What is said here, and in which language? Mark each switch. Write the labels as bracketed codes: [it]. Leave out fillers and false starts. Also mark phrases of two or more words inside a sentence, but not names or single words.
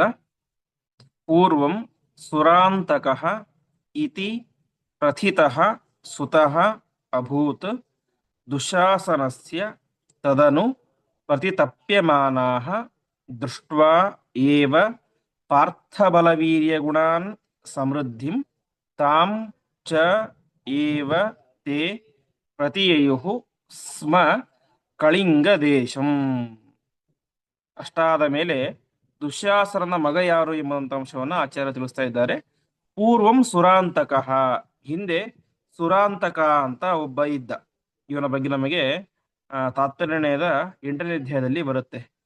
[sa] ಪೂರ್ವಂ ಸುರಾಂತಕಃ ಇತಿ ಪ್ರಥಿತಃ ಸುತಃ ಅಭೂತ್ ದುಶಾಸನಸ್ಯ ತದನು ಪ್ರತಿತಪ್ಯಮಾನಾಃ ದೃಷ್ಟ್ವಾ ಏವ ಪಾರ್ಥಬಲವೀರ್ಯಗುಣಾನ್ ಸಮೃದ್ಧಿಂ ತಾಂ ಚ ಏವ ತೇ ಪ್ರತಿಯಯುಃ ಸ್ಮ ಕಳಿಂಗ ದೇಶಂ. [kn] ಅಷ್ಟಾದ ಮೇಲೆ ದುಶ್ಯಾಸನನ ಮಗ ಯಾರು ಎಂಬಂತ ಅಂಶವನ್ನು ಆಚಾರ್ಯ ತಿಳಿಸ್ತಾ ಇದ್ದಾರೆ. [sa] ಪೂರ್ವಂ ಸುರಾಂತಕಃ, [kn] ಹಿಂದೆ ಸುರಾಂತಕ ಅಂತ ಒಬ್ಬ ಇದ್ದ. ಇವನ ಬಗ್ಗೆ ನಮಗೆ ತಾತ್ಪರ್ಯದ 8ನೇ ಅಧ್ಯಾಯದಲ್ಲಿ ಬರುತ್ತೆ.